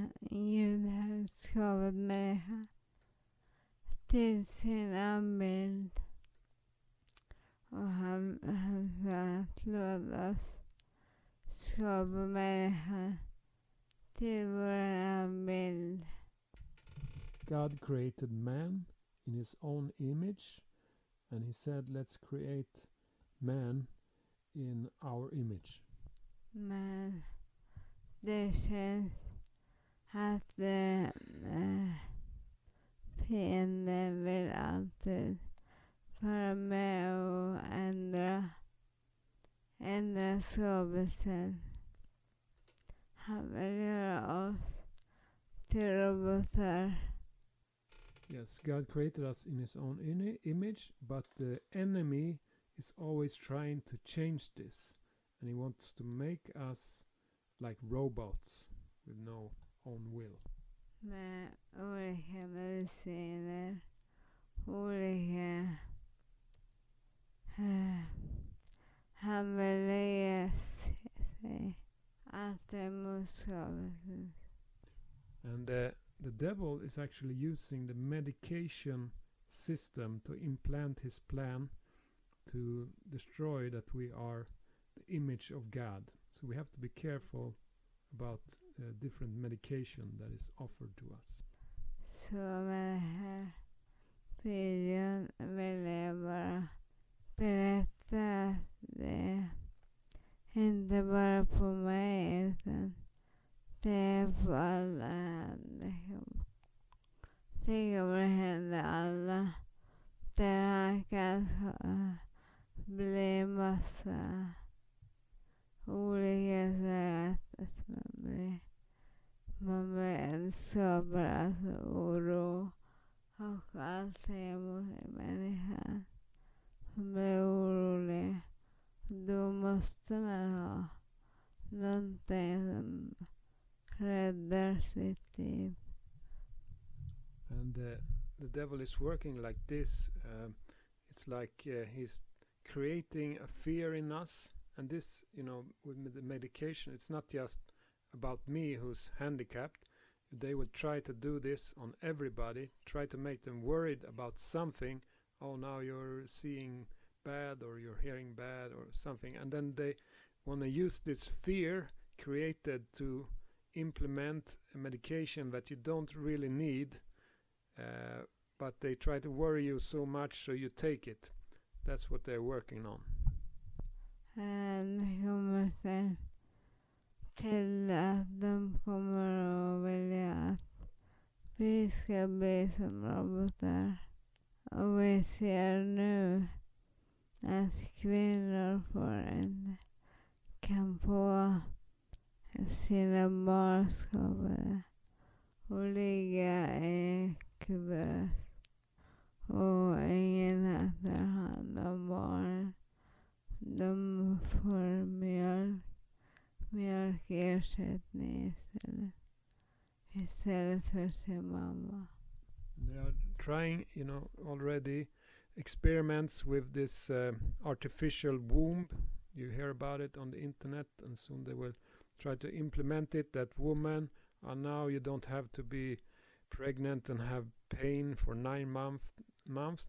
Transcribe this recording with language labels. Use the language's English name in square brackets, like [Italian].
[Swedish] Gud har skapat människa till sin avbild. Och han sa att låt oss skapa människan till vår avbild. [English] God created man in his own image, and he said, let's create man in our image. [Swedish] Men det känns att det fienden vill alltid vara med och ändra skapelsen. Han vill göra oss till robotar. [English] Yes, God created us in his own image, but the enemy is always trying to change this. And he wants to make us like robots with no own will. [Swedish] Med olika mediciner, olika han vill lägga sig allt emot skapelsen. [English] And the devil is actually using the medication system to implant his plan to destroy that we are the image of God. So we have to be careful about different medication that is offered to us. [Swedish] Så med den här videon vill jag bara berätta att det inte bara på mig utan det är på alla. Det kommer hända alla. Där han kan bli massa olika sätt att man blir skapar alltså oro och allting emot människan. Man blir orolig. Då måste man ha någonting som räddar sitt liv. [English] And the devil is working like this. It's like he's creating a fear in us. And this, with the medication, it's not just about me who's handicapped. They will try to do this on everybody, try to make them worried about something. Oh, now you're seeing bad or you're hearing bad or something. And then they want to use this fear created to implement a medication that you don't really need, but they try to worry you so much so you take it. That's what they're working on. [Swedish] Det kommer sen till att de kommer att vilja att vi ska bli som robotar. Och vi ser nu att kvinnor kan få sina barn skapade och ligga i kuvös. Och ingen tar hand om barnen. De får mjölkersättning istället för sin mamma. [English] They are trying, already experiments with this artificial womb. You hear about it on the internet, and soon they will try to implement it. That woman, now you don't have to be pregnant and have pain for 9 months.